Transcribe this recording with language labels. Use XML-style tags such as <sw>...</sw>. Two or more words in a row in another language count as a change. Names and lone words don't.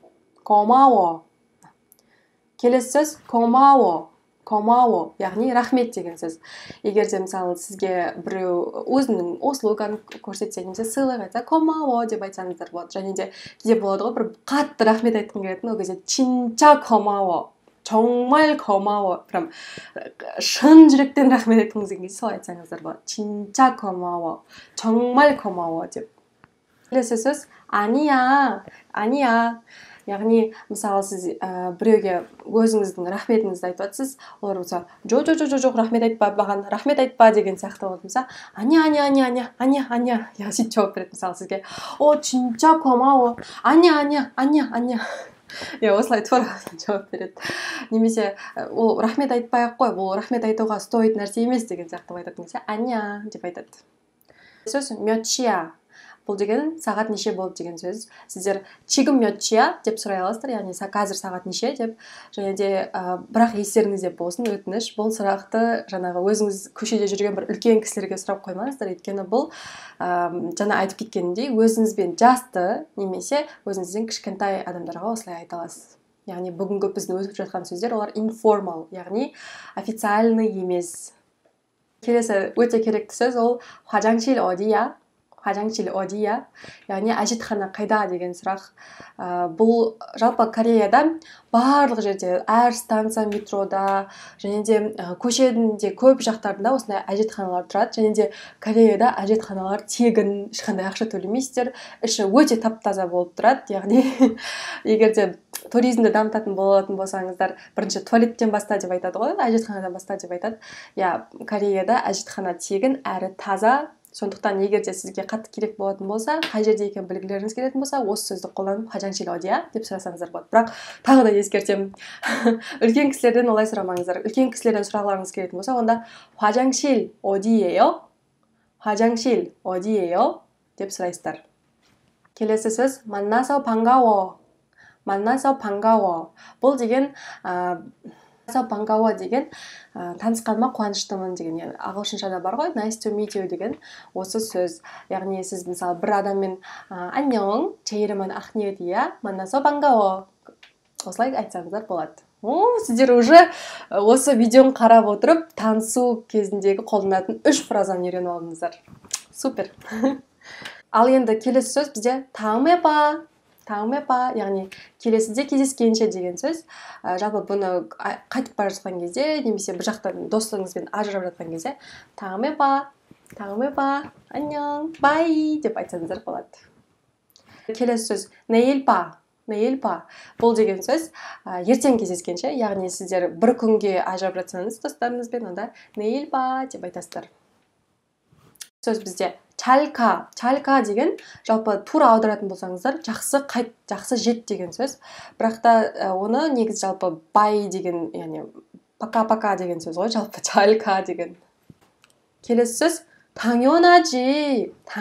<kk>келесі сөз 고마워, яғни рахмет деген сөз. егер де мысалы сізге біреу өзінің услуганы көрсетсе, немесе сыйлық айтса, 고마워 деп айтсаңыздар болады. және де кейде болады ғой, бір қатты рахмет айтқым келетін, ол кезде</kk> <ko>진짜 고마워 정말 고마워.</ko> <kk>прям шын жүректен рахмет айтқыңыз келген кезде солай айтсаңыздар болады.</kk> <ko>진짜 고마워. 정말 고마워 деп.</ko> <kk>келесі сөз</kk> <ko>아니야. 아니야.</ko> <kk>яғни мысалы сіз біреуге өзіңіздің рахметіңізді айтып жатсыз, олар болса жоқ рахмет айтпа, маған рахмет айтпа деген сияқты болады. Мысалы аня сөйтіп жауап береді. мысалы сізге</kk> <ko>진짜 고마워.</ko> <kk>аня осылай тура жауап береді. немесе ол рахмет айтпай-ақ қой, бұл рахмет айтуға стоит нәрсе емес деген сияқты айтатын кезде аня деп айтады. сөз 몇이야. бұл деген сағат неше болды деген сөз. сіздер</kk> <ko>지금 몇이야</ko> <kk>деп сұрай аласыздар, яғни қазір сағат неше деп. және де бірақ естеріңізде болсын, өтініш, бұл сұрақты жаңағы өзіңіз көшеде жүрген бір үлкен кісілерге сұрап қоймаңыздар, өйткені бұл жаңа айтып кеткенімдей өзіңізбен жасты немесе өзіңізден кішкентай адамдарға осылай айта аласыз. яғни бүгінгі біздің өтіп жатқан сөздер олар informal, яғни официальный емес. келесі өте керекті сөз ол</kk> <ko>화장실 어디야? 화장실 어디야?</ko> <kk>яғни әжетхана қайда деген сұрақ. бұл жалпы Кореяда барлық жерде, әр станция метрода және де көшеде көп жақтарында осындай әжетханалар тұрады. және де Кореяда әжетханалар тегін, ешқандай ақша төлемейсіздер. іші өте тап-таза болып тұрады. яғни егер де туризмді дамытатын болатын болсаңыздар, бірінші туалеттен баста деп айтады ғой, әжетханадан баста деп айтады. Кореяда әжетхана тегін әрі таза. сондықтан егер де сізге қатты керек болатын болса, қай жерде екенін білгілеріңіз келетін болса, осы сөзді қолданып</kk> <ko>화장실 어디야</ko> <kk>деп сұрасаңыздар болады. бірақ тағы да ескертемін, үлкен кісілерден олай сұрамаңыздар. үлкен кісілерден сұрағыларыңыз келетін болса, онда</kk> <ko>화장실 어디예요? 화장실 어디예요?</ko> <kk>деп сұрайсыздар. келесі сөз</kk> <ko>만나서 반가워. 만나서 반가워.</ko> <kk>бұл деген 반가워 деген танысқаныма қуаныштымын деген. яғни ағылшыншада бар ғой,</kk> <en>nice to meet you деген осы сөз.</en> <kk>яғни сіз мысалы бір адаммен</kk> <ko>안녕, 제 이름은 ахниетия, 만나서 반가워</ko> <kk>осылай айтсаңыздар болады. сіздер уже осы видеоны қарап отырып танысу кезіндегі қолданатын 3 фразаны үйреніп алдыңыздар. супер. ал енді келесі сөз бізде</kk> <ko>다음에 봐.</ko> <kk>яғни келесіде кездескенше деген сөз. жалпы бұны қайтып бара жатқан кезде немесе бір жақтан достарыңызбен ажырап жатқан кезде</kk> <ko>다음에 봐, 안녕,</ko> <kk>bye деп айтсаңыздар болады. келесі сөз</kk> <ko>내일 봐.</ko> <kk>бұл деген сөз ертең кездескенше, яғни сіздер бір күнге ажырап жатсаңыз достарыңызбен, онда</kk> <ko>내일 봐</ko> <kk>деп айтасыздар. сөз бізде 잘가 деген жалпы тура аударатын болсаңыздар жақсы жет деген сөз. бірақ та оны негізі жалпы bye деген, яғни пока деген сөз ғой, жалпы 잘가 деген. келесі сөз 당연하지.</kk>